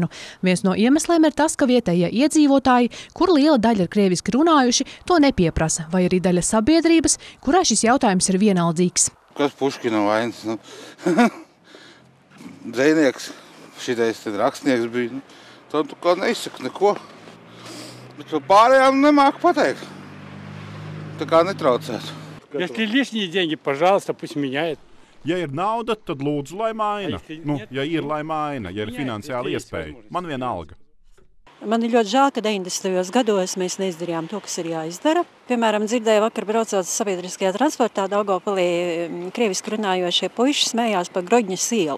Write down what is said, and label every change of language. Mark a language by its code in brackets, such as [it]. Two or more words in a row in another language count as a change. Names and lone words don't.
[lv] Viens no iemesliem ir tas, ka vietējie iedzīvotāji, kur liela daļa ir krieviski runājuši, to nepieprasa, vai arī daļa sabiedrības, kurā šis jautājums ir vienaldzīgs. Kas Puškina vainas? Dzejnieks. Šitais rakstnieks bija, tad tu kā neizsaka neko, bet par pārējām nemāku pateikt, tā kā netraucētu. [ru] Если лишние деньги, пожалуйста, пусть меняет. [lv] Ja ir nauda, tad lūdzu, lai maina. Ja ir, lai maina, ja ir finansiāli iespēja. Man vienalga. Man ir ļoti žēl, ka 90. gados mēs neizdarījām to, kas ir jāizdara. Piemēram, dzirdēju vakar braucot sabiedriskajā transportā Daugavpilī krieviski runājošie puiši smējās par Groģņas ielu.